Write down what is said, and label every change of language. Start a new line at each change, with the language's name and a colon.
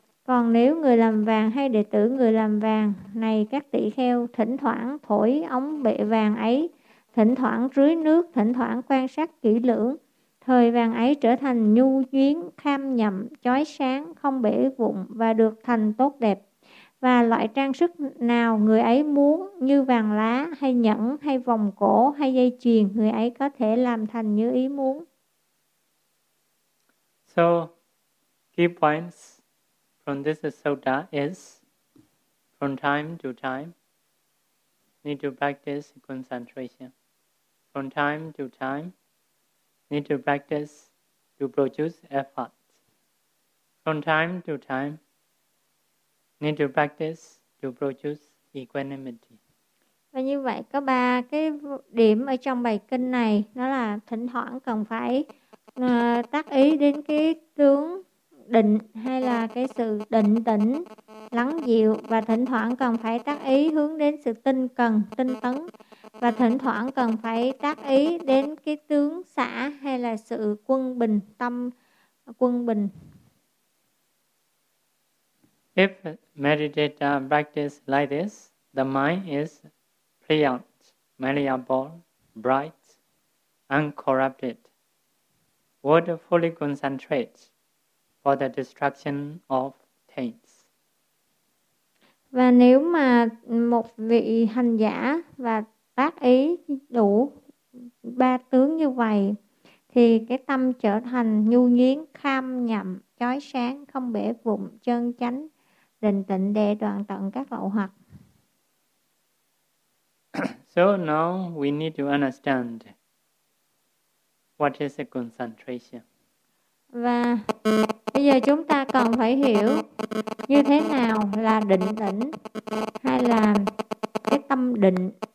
Vietnamese: Còn nếu người làm vàng hay đệ tử người làm vàng, này các tỳ kheo, thỉnh thoảng thổi ống bệ vàng ấy, thỉnh thoảng rưới nước, thỉnh thoảng quan sát kỹ lưỡng, thời vàng ấy trở thành nhu nhuyễn, kham nhậm, chói sáng, không bể vụn và được thành tốt đẹp. Và loại trang sức nào người ấy muốn, như vàng lá, hay nhẫn, hay vòng cổ, hay dây chuyền, người ấy có thể làm thành như ý muốn.
English: So, key points from this sutta is, from time to time, need to practice concentration. From time to time, need to practice to produce effort. From time to time, need to practice to produce equanimity.
Vietnamese: Và như vậy có ba cái điểm ở trong bài kinh này, đó là thỉnh thoảng cần phải tác ý đến cái tướng định hay là cái sự định tĩnh lắng dịu, và thỉnh thoảng cần phải tác ý hướng đến sự tinh cần tinh tấn, và thỉnh thoảng cần phải tác ý đến cái tướng xả hay là sự quân bình, tâm quân bình.
English: If meditator practice like this, the mind is pliant, malleable, bright, uncorrupted, would fully concentrate for the destruction of taints.
Vietnamese: Và nếu mà một vị hành giả và tác ý đủ ba tướng như vậy, thì cái tâm trở thành nhu nhuyễn, kham nhậm, chói sáng, không bể vụn, chân chánh, định tịnh để đoạn tận các lậu hoặc.
English: So now we need to understand what is a concentration.
Vietnamese: Và bây giờ chúng ta cần phải hiểu như thế nào là định tĩnh hay là cái tâm định.